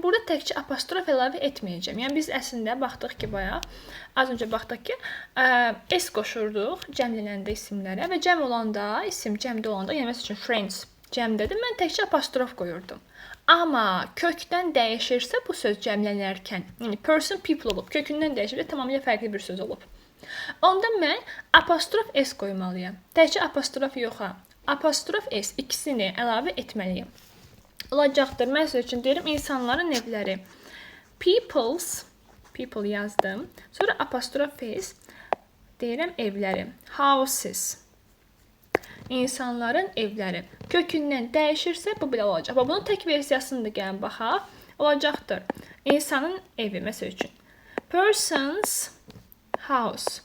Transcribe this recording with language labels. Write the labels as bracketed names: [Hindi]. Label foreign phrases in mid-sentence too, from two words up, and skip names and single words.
[Azerbaijani] Burada təkcə apostrof əlavə etməyəcəm. Yəni, biz əslində baxdıq ki, az öncə baxdıq ki, s qoşurduq cəmlənəndə isimlərə və cəm olanda, isim cəmdə olanda, yəni məsəl üçün friends cəmdədir, mən təkcə apostrof qoyurdum. Amma kökdən dəyişirsə bu söz cəmlənərkən, yəni [English] person, people [Azerbaijani] olub, kökündən dəyişirsə tamamilə fərqli bir söz olub. Onda mən apostrof s qoymalıyam. Təkcə apostrof yoxa. Apostrof s ikisini əlavə etməliyim. Olacaqdır. Məsəl üçün deyirəm, insanların evləri. [English] People's, people [Azerbaijani] yazdım. Sonra apostrof s deyirəm evləri. Houses. İnsanların evləri. Kökündən dəyişirsə bu belə olacaq. Bunun tək versiyasını da gəlin baxaq. Olacaqdır. İnsanın evi, məsəl üçün. [English] Person's house.